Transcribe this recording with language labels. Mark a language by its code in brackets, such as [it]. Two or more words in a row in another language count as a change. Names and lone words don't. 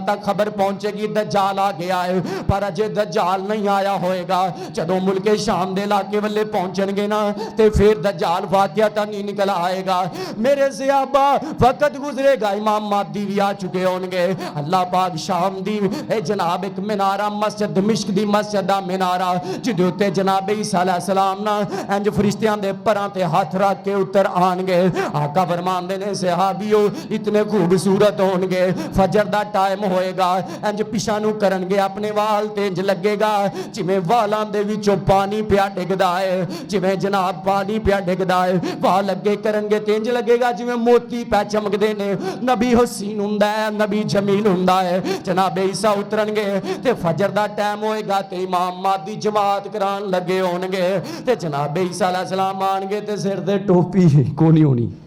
[pa] تک خبر پہنچے گی دجال آ گیا ہے پر اجے دجال نہیں آیا ہوئے گا جدوں ملک شام دے علاقے والے پہنچن گے نا تے پھر دجال واقعہ نہیں نکل آئے گا میرے صحابہ وقت گزرے گا امام مہدی بھی آ چکے ہوں گے اللہ پاک شام دی اے جناب ایک منارہ مسجد دمشق دی مسجد دا منارہ جدے اتے جناب عیسیٰ علیہ السلام نا انج فرشتیاں دے پراں تے ہاتھ رکھ کے اتر آن گے آقا فرمان دے نے صحابیو اتنے خوبصورت ہون گے فجر دا ٹائم ہوئے گا انج پیشانو کرن گے اپنے وال تے انج لگے گا جویں والاں دے وچوں پانی پیا ڈگدا ہے جویں جناب پانی پیا ڈگدا ہے وال لگے کرن گے تینج لگے گا جویں موتی پہ چمک دے نے نبی حسین ہوندا ہے نبی جمیل ہوندا ہے جناب عیسیٰ اترن گے تے فجر دا ٹائم ہوئے گا تے امام مہدی جماعت کران لگے ہون گے تے جناب عیسیٰ علیہ السلام آن گے تے سر دے ٹوپی کونی ہونی